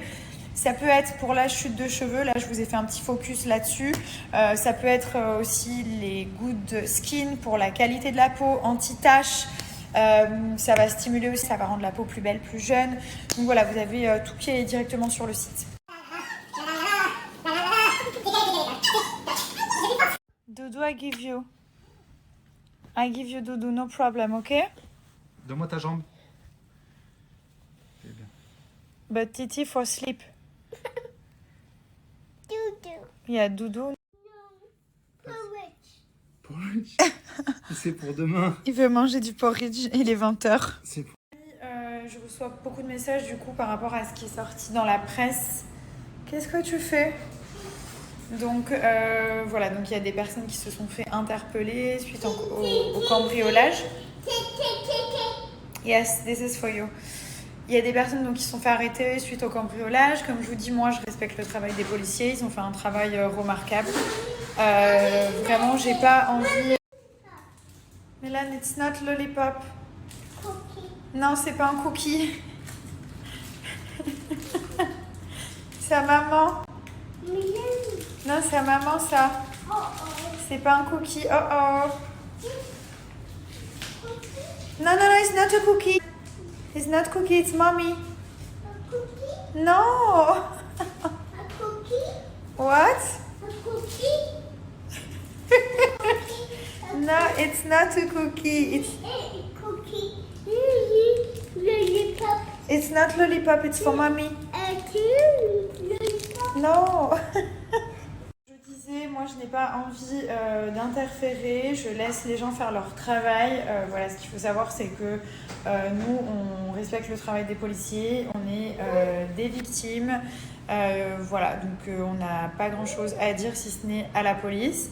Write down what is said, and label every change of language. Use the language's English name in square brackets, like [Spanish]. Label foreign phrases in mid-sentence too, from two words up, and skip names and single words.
[French] Ça peut être pour la chute de cheveux, là je vous ai fait un petit focus là-dessus. Ça peut être aussi les Good Skin pour la qualité de la peau, anti-taches. Ça va stimuler aussi, ça va rendre la peau plus belle, plus jeune. Donc voilà, vous avez tout qui est directement sur le site. [English] Dodo, I give you Dodo, no problem, ok? [French] Donne-moi ta jambe. C'est bien. [English] But Titi for sleep. [French] Doudou. Il y a Doudou. Porridge. C'est pour demain. Il veut manger du porridge, il est 20h. C'est pour... Je reçois beaucoup de messages du coup par rapport à ce qui est sorti dans la presse. Qu'est-ce que tu fais? Donc voilà, donc il y a des personnes qui se sont fait interpeller suite au cambriolage. [English] Yes, this is for you. [French] Il y a des personnes donc, qui se sont fait arrêter suite au cambriolage. Comme je vous dis, moi, je respecte le travail des policiers. Ils ont fait un travail remarquable. Vraiment, j'ai pas envie... Mélan, [English] it's not lollipop. Cookie. [French] Non, c'est pas un cookie. C'est à maman. Non, c'est à maman, ça. Oh oh. C'est pas un cookie. Oh oh. Non, [English] it's not a cookie. It's not cookie, it's mommy. A cookie? No. A cookie? What? A cookie? No, it's not a cookie. A cookie. Lollipop. It's not lollipop, it's for mommy. Lollipop. No. [French] Je disais, moi je n'ai pas envie d'interférer, je laisse les gens faire leur travail. Voilà, ce qu'il faut savoir, c'est que nous, on respecte le travail des policiers, on est des victimes. Voilà, donc on n'a pas grand chose à dire si ce n'est à la police.